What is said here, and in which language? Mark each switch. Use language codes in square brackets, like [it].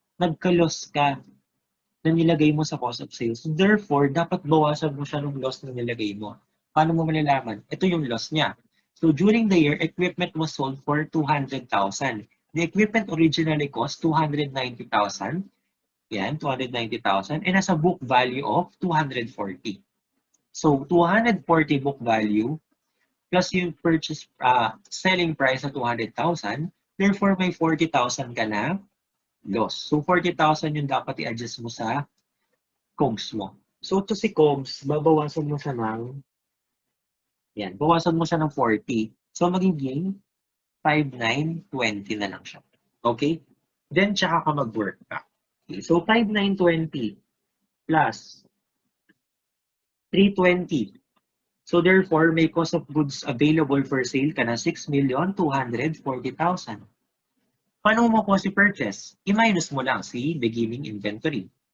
[tl] Nagka-loss ka na nilagay mo sa cost of sales. Therefore, dapat bawasan mo siya ng loss na nilagay mo. Paano mo malalaman? Ito yung loss niya. [en] So during the year, equipment was sold for 200,000. The equipment originally cost 290,000. Yan, 290,000. And has a book value of 240. So 240 book value plus yung purchase selling price na 200,000, therefore may 40,000 ka na loss. [tl] So 40,000 yung dapat i-adjust mo sa COGS mo. So to si COGS, babawasan mo siya ng yan, bawasan mo siya ng 40. So magiging 5,920 na lang siya. Okay? [en] Then, [tl] tsaka ka mag-work back. [en] Okay, so 5,920 plus 320. So therefore, may cost of goods available for sale ka na 6,240,000. [tl] Paano mo makuha si purchase? I-minus mo lang si beginning inventory.